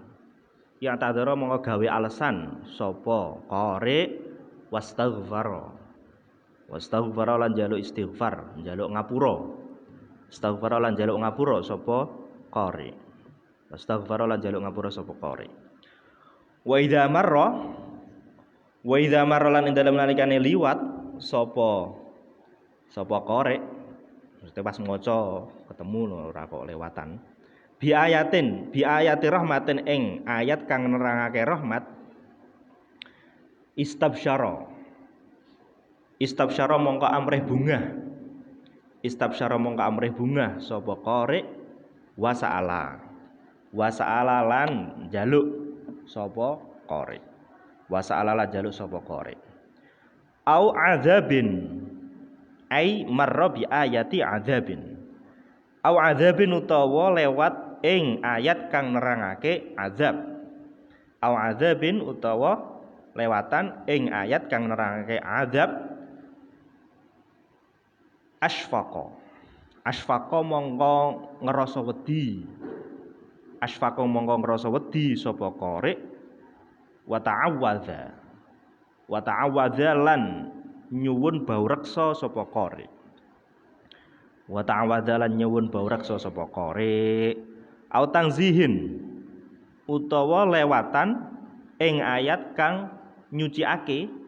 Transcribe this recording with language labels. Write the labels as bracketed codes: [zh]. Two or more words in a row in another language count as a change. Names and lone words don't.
[jv] I'tadara mongko gawe alasan sapa qari wastaghfara lan njaluk istighfar, njaluk ngapura. Istighfar lan njaluk ngapura sapa qari. Istighfar lan njaluk ngapura sapa qari. [ar] وإذا مر [jv] lan ing dalem nalikane liwat sapa qari. Mesti pas maca ketemu ora kok lewatan. [ar] بآيات رحمة [jv] ing ayat kang nerangake rahmat. Istabsyara mongko amrih bungah sapa qari wa sa'ala lan njaluk sapa qari [ar] أو عذاب أي مر بآيات عذاب أو عذاب [jv] utawa lewat ing ayat kang nerangake azab [ar] أو عذاب [jv] utawa lewatan ing ayat kang nerangake azab asfaqa mongko ngrasa wedi sapa qari wa ta'awadza lan nyuwun baureksa sapa qari [ar] أو تنزيه [jv] utawa lewatan ing ayat kang nyuciake